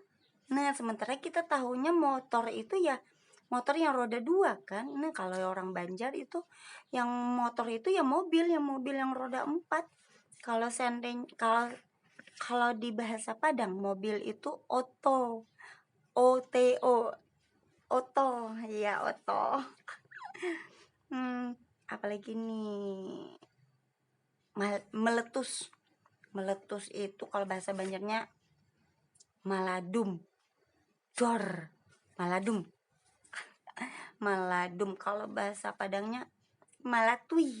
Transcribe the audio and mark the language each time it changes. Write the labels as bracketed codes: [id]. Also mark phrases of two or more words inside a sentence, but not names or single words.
[id] Nah, sementara kita tahunya motor itu ya motor yang roda 2 kan. Nah, kalau orang Banjar itu yang motor itu ya mobil yang roda 4. Kalau kalau di bahasa Padang mobil itu oto. Oto, ya oto. Apalagi nih, meletus itu kalau bahasa Banjarnya maladum. Kalau bahasa Padangnya malatui.